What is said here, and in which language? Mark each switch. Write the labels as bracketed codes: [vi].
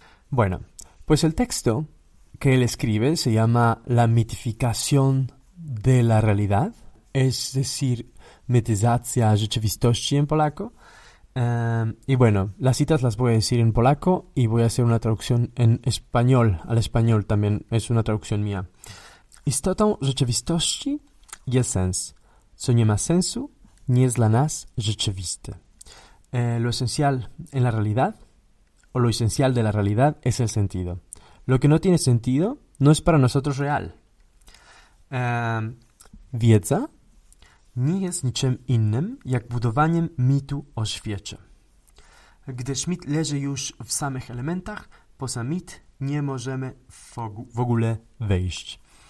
[es] Bueno, pues el texto que él escribe se llama La mitificación de la realidad, es decir, [pl] mityzacja rzeczywistości [es] en polaco. Y bueno, las citas las voy a decir en polaco y voy a hacer una traducción en español, al español también, es una traducción mía. [pl] Istotą rzeczywistości jest sens. Co nie ma sensu, nie jest dla nas rzeczywiste. [es] Lo esencial en la realidad, o lo esencial de la realidad, es el sentido. Lo que no tiene sentido no es para nosotros real. [pl] Wiedza nie jest niczym innym, jak budowaniem mitu o świecie. Gdyż mit leży już w samych elementach, poza mit nie możemy w ogóle wejść.